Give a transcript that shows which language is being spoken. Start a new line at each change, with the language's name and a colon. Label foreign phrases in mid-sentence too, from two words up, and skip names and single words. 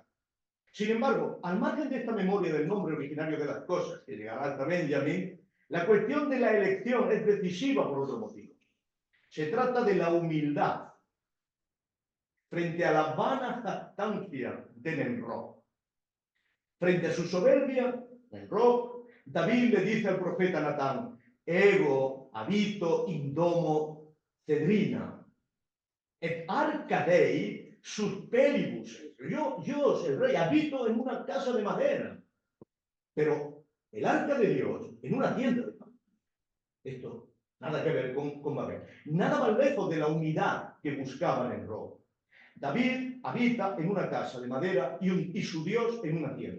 Spanish: Sin embargo, al margen de esta memoria del nombre originario de las cosas, que llegará hasta Benjamín, la cuestión de la elección es decisiva por otro motivo. Se trata de la humildad frente a la vana jactancia de Menrot. Frente a su soberbia, Menrot, David le dice al profeta Natán,
Latin: ego habito in domo cedrina, et arca Dei susperibus.
Spanish: Yo, el rey, habito en una casa de madera, pero el arca de Dios en una tienda de madera. Esto nada que ver con Babel. Nada más lejos de la unidad que buscaban en Roma. David habita en una casa de madera y su Dios en una tienda.